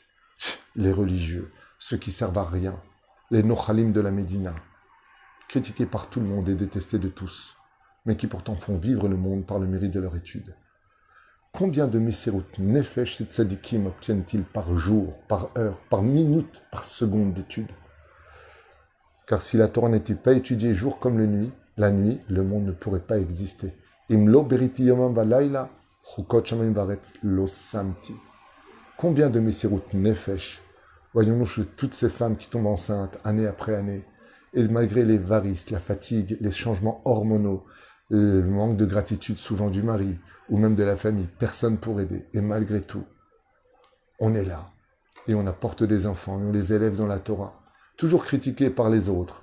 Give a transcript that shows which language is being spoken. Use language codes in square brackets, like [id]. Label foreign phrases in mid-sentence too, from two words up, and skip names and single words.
[fr] Les religieux, ceux qui servent à rien, les nochalim de la Médina, critiqués par tout le monde et détestés de tous, mais qui pourtant font vivre le monde par le mérite de leur étude. Combien de [he] מסירות נפש [fr] ces tzadikim obtiennent-ils par jour, par heure, par minute, par seconde d'étude? Car si la Torah n'était pas étudiée jour comme la nuit, le monde ne pourrait pas exister. [he] אם לא בריתי יומם ולילה, חקות שמים וארץ לא שמתי. [fr] Combien de [he] מסירות נפש [fr] voyons-nous chez toutes ces femmes qui tombent enceintes année après année, et malgré les varices, la fatigue, les changements hormonaux, le manque de gratitude souvent du mari, ou même de la famille, personne pour aider, et malgré tout, on est là, et on apporte des enfants, et on les élève dans la Torah, toujours critiqués par les autres.